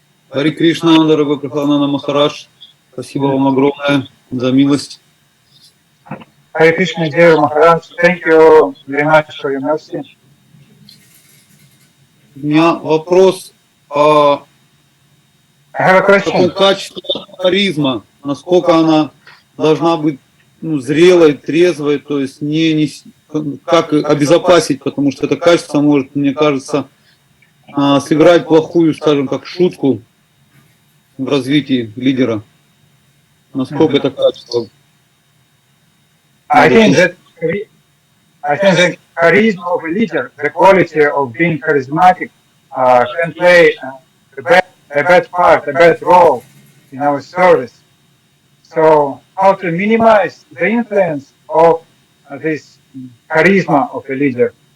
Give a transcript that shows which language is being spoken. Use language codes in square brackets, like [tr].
[ru] Хари Кришна, дорогой Прахладананда Махарадж, спасибо вам огромное за милость. [en] Hare Krishna, dear Maharaj, thank you very much for your mercy. [ru] У меня вопрос о [en] I have a [ru] каком [en] question. [ru] качестве харизма, насколько она должна быть зрелой, трезвой, то есть как обезопасить, потому что это качество может, мне кажется, сыграть плохую, скажем, как шутку в развитии лидера. Насколько это качество? [en] I think that charisma of a leader, the quality of being charismatic, can play a bad part, a bad role in our service. So, how to minimize the influence of this charisma of a leader?